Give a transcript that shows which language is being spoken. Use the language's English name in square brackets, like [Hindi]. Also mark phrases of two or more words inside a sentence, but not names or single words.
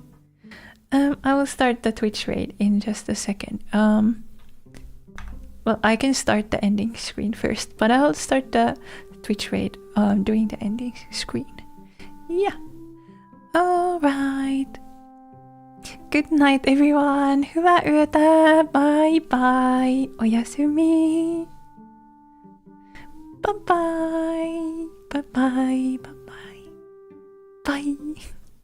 [English] I will start the Twitch raid in just a second. Well, I can start the ending screen first, but I'll start the Twitch raid during the ending screen. Yeah. Alright. Good night, everyone. [Finnish] Hyvää yötä. [English] Bye bye. Oyasumi. Bye bye. Bye bye. Bye bye. Bye.